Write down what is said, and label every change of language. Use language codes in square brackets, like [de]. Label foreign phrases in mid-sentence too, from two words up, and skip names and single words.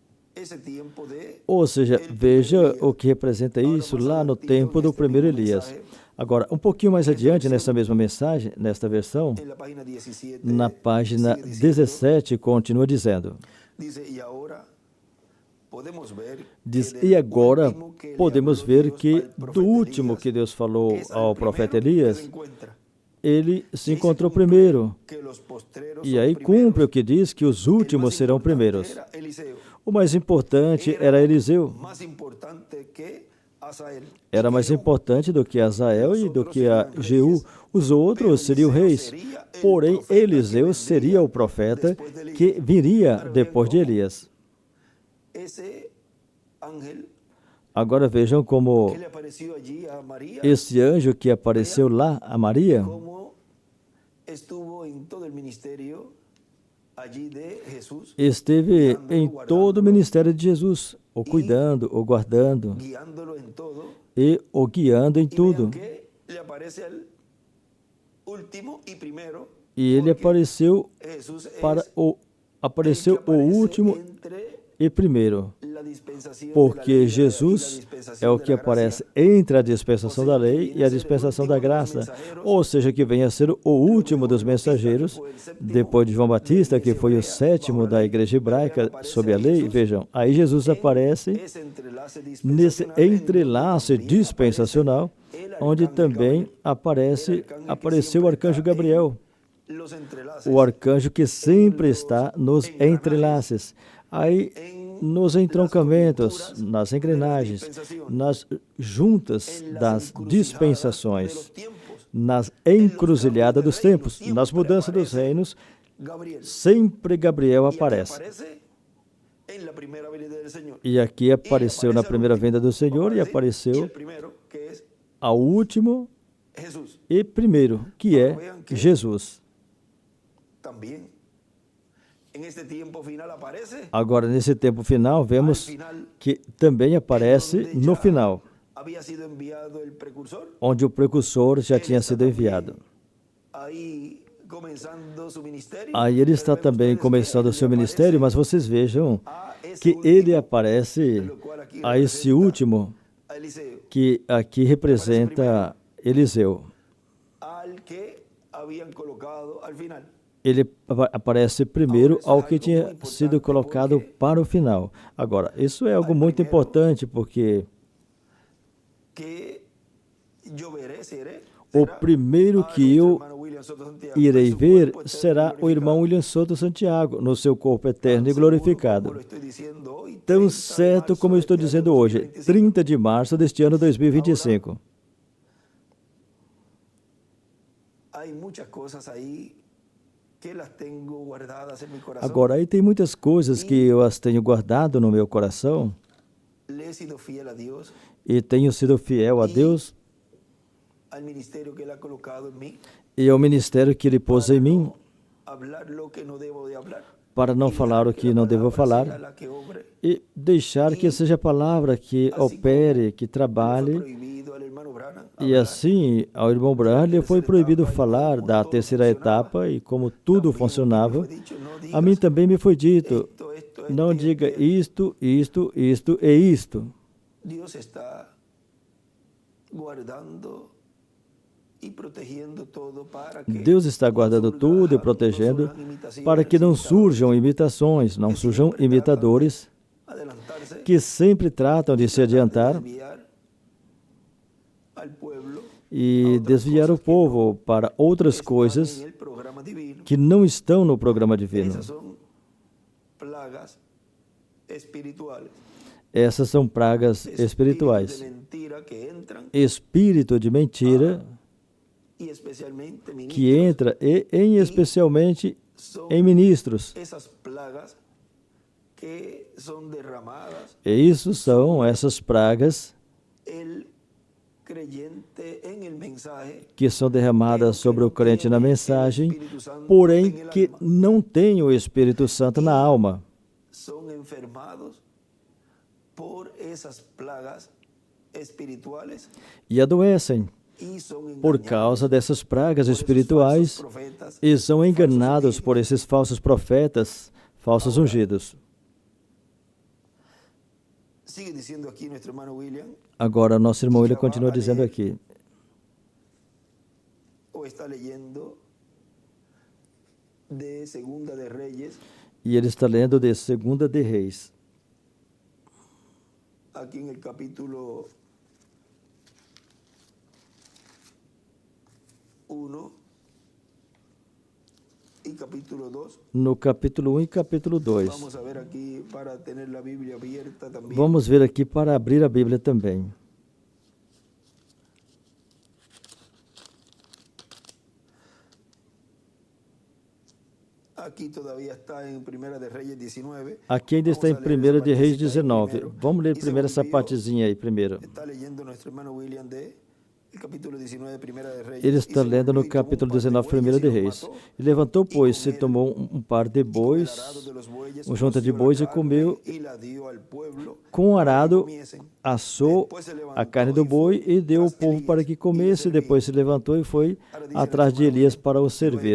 [pt] esse tempo de Ou seja, veja o que representa isso lá no tempo do primeiro Elias. Agora, um pouquinho mais adiante, nessa mesma mensagem, nesta versão, [es] en la página 17, [pt] na página [es] sigue diciendo, [pt] 17, continua dizendo, [es] dice, y ahora podemos ver [pt] diz, [es] que [pt] e [es] del [pt] agora [es] último que le [pt] podemos [es] habló [pt] ver [es] Dios [pt] que [es] al [pt] do [es] profeta [pt] último [es] Elías, [pt] que Deus falou [es] es al [pt] ao [es] primero [pt] profeta [es] que se [pt] Elias, [es] encuentra. [pt] ele se [es] Y se [pt] encontrou [es] cumple [pt] primeiro. [es] que los postreros [pt] E [es] son [pt] aí [es] primeros. [pt] cumpre o que diz que os [es] El [pt] últimos [es] más [pt] serão [es] importante [pt] primeiros. [es] era Eliseo. [pt] O mais importante era Eliseu. [es] Más importante que Asael. [pt] Era mais [es] Jeú. [pt] importante do que Azael e do que a Jeú. Os outros seriam reis. Porém, Eliseu seria o profeta que viria depois de Elias. [es] Ese ángel [pt] Agora vejam como [es] que le apareció allí a María, [pt] esse anjo que apareceu lá a Maria [es] como estuvo en todo el ministerio allí de Jesús, [pt] esteve em todo o ministério de Jesus, o cuidando, o guardando [es] guiándolo en todo. [pt] e o guiando em [es] Y [pt] tudo. [es] vean que le aparece al último y primero. [pt] E ele [es] porque [pt] apareceu [es] Jesús [pt] para [es] es [pt] o [es] el que [pt] apareceu o [es] aparece [pt] último [es] entre [pt] e primeiro, [es] la dispensación de la [pt] porque [es] ley y la [pt] Jesus [es] dispensación [pt] é o [es] de [pt] que [es] la gracia. [pt] aparece entre a dispensação da lei e a dispensação da graça, ou seja, que venha a ser o último dos mensageiros, depois de João Batista, que foi o sétimo da igreja hebraica sob a lei. Vejam, aí Jesus aparece [es] Ese entrelace [pt] nesse [es] dispensacional en [pt] entrelace [es] donde también [pt] dispensacional, [es] aparece el [pt] onde [es] arcángel [pt] também [es] Gabriel. [pt] apareceu o arcanjo Gabriel, [es] Los entrelaces [pt] o arcanjo que sempre está nos entrelaces, aí nos entroncamentos, nas engrenagens, nas juntas [es] en las [pt] das [es] encrucijadas de [pt] dispensações, [es] los tiempos. [pt] nas encruzilhadas dos tempos, nas mudanças dos reinos, [es] Gabriel. [pt] sempre Gabriel [es] Y aquí [pt] aparece. [es] aparece en la primera venida del Señor. [pt] E aqui apareceu na primeira vinda do Senhor e [es] Y [pt] apareceu [es] el primero, que es [pt] ao último [es] Jesús. [pt] e primeiro, que é Jesus. [es] También en este tiempo final aparece [pt] Agora, nesse tempo final, [es] al [pt] vemos [es] final [pt] que também aparece [es] donde [pt] no [es] ya [pt] final, [es] había sido enviado el precursor. [pt] onde o precursor já [es] Él [pt] tinha [es] está [pt] sido [es] también [pt] enviado. [es] Aí comenzando su ministerio. [pt] Aí ele está [es] Pero vean [pt] também [es] ustedes que [pt] começando o ele seu ministério, mas [es] aparece [pt] vocês vejam a esse que ele [es] último, [pt] aparece [es] lo cual aquí [pt] a esse [es] representa [pt] último, [es] a Eliseo, [pt] que aqui representa Eliseu. [es] al que habían colocado al final. [pt] Ele aparece primeiro ao que tinha sido colocado para o final. Agora, isso é algo muito importante, porque [es] Que yo veré, seré, [pt] o [es] será [pt] primeiro [es] a [pt] que [es] nuestro [pt] eu [es] hermano William Soto Santiago, [pt] irei [es] en su [pt] ver [es] cuerpo eterno [pt] será o irmão [es] glorificado. [pt] William Souto Santiago, no seu corpo eterno e [es] Tan seguro como [pt] glorificado. [es] lo estoy diciendo hoy, 30 [pt] Tão [es] de [pt] certo [es] marzo [pt] como eu estou [es] de este [pt] dizendo [es] año [pt] hoje, [es] 2025. [pt] 30 de março deste ano 2025. [es] Hay muchas cosas ahí que las tengo guardadas en mi corazón. [pt] Agora, aí tem muitas coisas que eu as tenho guardado no meu coração [es] Le he sido fiel a Dios, [pt] e tenho sido fiel a Deus [es] al ministerio que Él ha colocado en mí, [pt] e ao ministério que Ele pôs em mim, [es] hablar lo que no debo de hablar. [pt] para não falar o que não devo [es] Sea [pt] falar [es] la que obre. [pt] e deixar que seja a palavra que opere, [es] que Le fue [pt] trabalhe. [es] prohibido al hermano Branham [pt] E [es] hablar. [pt] assim, ao irmão Branham foi proibido falar da terceira etapa e como tudo funcionava. A mim também me foi dito, não diga isto, isto, isto e isto. Deus está guardando e protegendo todo para que Deus está guardando tudo e protegendo para que não surjam imitações, não surjam imitadores [es] adelantarse [pt] que sempre tratam de se adiantar [es] desviar al pueblo [pt] e desviar o povo para outras coisas [es] en el programa divino. [pt] que não estão no programa divino. [es] Esas son plagas espirituales. [pt] Essas são pragas [es] Espíritus [pt] espirituais. [es] de mentira que entran [pt] Espírito de mentira [es] y especialmente ministros, [pt] que entra e, em especialmente, em ministros. [es] esas plagas que son derramadas [pt] E isso são essas pragas [es] el creyente en el mensaje, [pt] que são derramadas sobre o crente na mensagem, porém que não tem o Espírito Santo na alma. [es] son enfermados por esas plagas espirituales [pt] E adoecem [es] y son [pt] por [es] engañados [pt] causa dessas pragas [es] por esos [pt] espirituais [es] falsos profetas, [pt] e são enganados [es] falsos [pt] por esses falsos profetas, falsos ungidos. [es] sigue diciendo aquí nuestro hermano William, [pt] Agora, nosso irmão ele continua dizendo aqui, [es] o está leyendo de Segunda de Reyes, [pt] e ele está lendo de 2 de Reis, [es] aquí en el capítulo 1 y capítulo 2. [pt] no capítulo 1 e capítulo 2. [es] Vamos a ver aquí para tener la Biblia abierta también. [pt] Vamos ver aqui para abrir a Bíblia também. [es] Aquí todavía está en Primera de Reyes 19. [pt] Aqui ainda está em 1 de Reis 19. Vamos ler primeiro essa partezinha aí primeiro. [es] Está leyendo nuestro hermano William de el capítulo 19 de Primera de Reyes. [pt] Ele está lendo no capítulo 19, 1 de Reis. E levantou, pois, se tomou um par de bois, um junta de bois, e comeu com arado, assou a carne do boi e deu ao povo para que comesse. Depois se levantou e foi atrás de Elias para o servir.